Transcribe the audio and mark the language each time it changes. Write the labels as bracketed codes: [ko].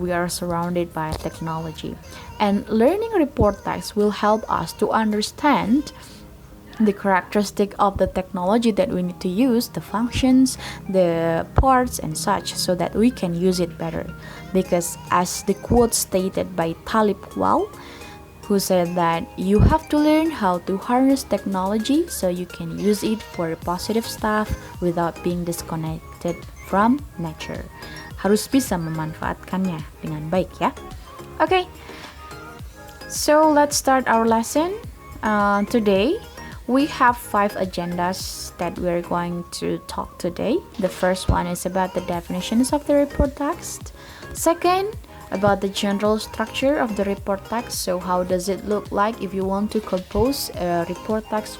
[en] We are surrounded by technology, and learning report text will help us to understand the characteristic of the technology that we need to use, the functions, the parts and such, so that we can use it better. Because as the quote stated by Talib Kwal, who said that you have to learn how to harness technology so you can use it for positive stuff without being disconnected from nature. [id] Harus bisa memanfaatkannya dengan baik ya. [en] Okay, so let's start our lesson. Today we have 5 agendas that we're going to talk today. The first one is about the definitions of the report text. Second, about the general structure of the report text. So how does it look like if you want to compose a report text?